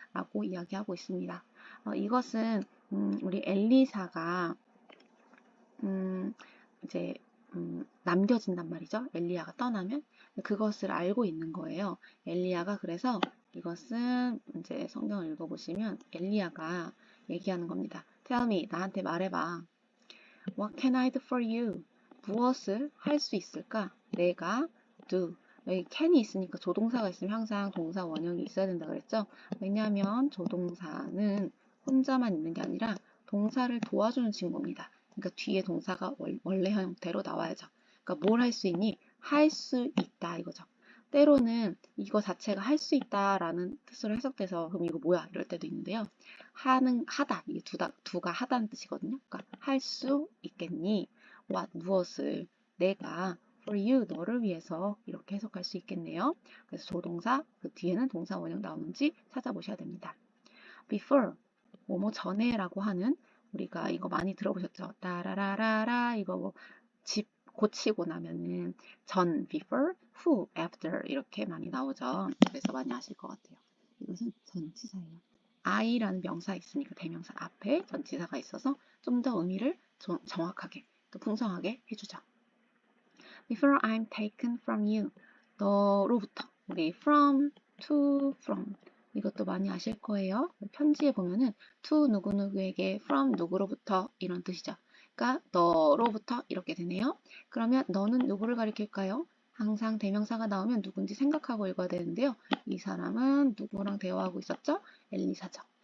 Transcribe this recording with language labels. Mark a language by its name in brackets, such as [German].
[Korean] 라고 이야기하고 있습니다. 이것은 우리 엘리사가 이제 남겨진단 말이죠. 엘리야가 떠나면 그것을 알고 있는 거예요. 엘리야가 그래서 이것은 이제 성경을 읽어보시면 엘리야가 얘기하는 겁니다. [English] Tell me, [Korean] 나한테 말해봐. [English] What can I do for you? [Korean] 무엇을 할 수 있을까? 내가 [English] do, [Korean] 여기 can이 있으니까 조동사가 있으면 항상 동사 원형이 있어야 된다 그랬죠? 왜냐하면 조동사는 혼자만 있는 게 아니라 동사를 도와주는 친구입니다. 그러니까 뒤에 동사가 원래 형태로 나와야죠. 그러니까 뭘 할 수 있니? 할 수 있다 이거죠. 때로는 이거 자체가 할 수 있다라는 뜻으로 해석돼서 그럼 이거 뭐야? 이럴 때도 있는데요. 하다 이게 두가 하다는 뜻이거든요. 그러니까 할 수 있겠니? 무엇을 내가 [English] for you [Korean] 너를 위해서 이렇게 해석할 수 있겠네요. 그래서 조동사 그 뒤에는 동사 원형 나오는지 찾아보셔야 됩니다. before 뭐뭐 전에라고 하는 우리가 이거 많이 들어보셨죠? 따라라라라 이거 뭐 집 고치고 나면은 전 before, who after 이렇게 많이 나오죠. 그래서 많이 아실 것 같아요. 이것은 전치사예요. I라는 명사 있으니까 대명사 앞에 전치사가 있어서 좀 더 의미를 정확하게 또 풍성하게 해주죠. [English] Before I'm taken from you. [Korean] 너로부터. 우리 from, to, from. 이것도 많이 아실 거예요. 편지에 보면은 to 누구누구에게 from 누구로부터 이런 뜻이죠. 그러니까 너로부터 이렇게 되네요. 그러면 너는 누구를 가리킬까요? 항상 대명사가 나오면 누군지 생각하고 읽어야 되는데요. 이 사람은 누구랑 대화하고 있었죠? 엘리사죠.